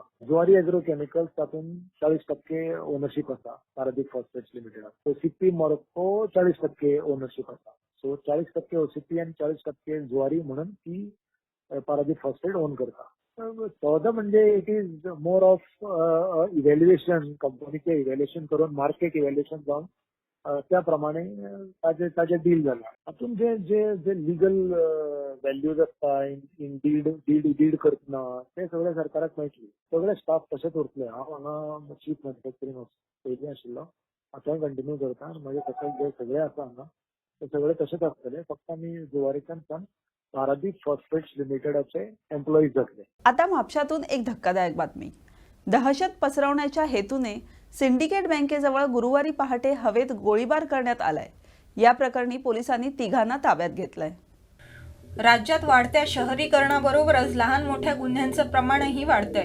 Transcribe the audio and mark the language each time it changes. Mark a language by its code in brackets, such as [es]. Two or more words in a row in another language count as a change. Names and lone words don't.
[kok] जुवारी एग्रो केमिकल्स तातून 40% ओनरशिप आसा पारादीप फॉस्फेट्स लिमिटेडाक. OCP मोरक्को 40% ओनरशिप आसा. सो 40% OCP आणि 40% जुवारी म्हणून ती पारादीप फॉस्फेट ओन करता. सौदा म्हणजे [en] it is more of evaluation. [kok] कंपनीचे इव्हॅल्युएशन करून [en] market evaluation [kok] जाऊन त्याप्रमाणे ताजे डील जाला. हातून जे जे जे [en] legal values [kok] असता [en] in deed [kok] करतना ते सगळे सरकाराक मेळटले. सगळे स्टाफ तशेंच उरतले. हांव हांगा [en] chief manufacturing [kok] पयलीं आशिल्लो, आतांय कंटिन्यू करता. आनी म्हजे तशें जे सगळे आसा हांगा ते सगळे तशेंच आसतले. फक्त आमी जुवारीच्यान पारादीप फॉस्फेट्स लिमिटेडाचे एम्प्लॉईज जातले. [mr] आता म्हापशातून एक धक्कादायक बातमी. दहशत पसरवण्याच्या हेतूने सिंडिकेट बँकेजवळ गुरुवारी पहाटे हवेत गोळीबार करण्यात आलाय. या प्रकरणी पोलिसांनी तिघांना ताब्यात घेतलंय. राज्यात वाढत्या शहरीकरणाबरोबरच लहान मोठ्या गुन्ह्यांचं प्रमाणही वाढतंय.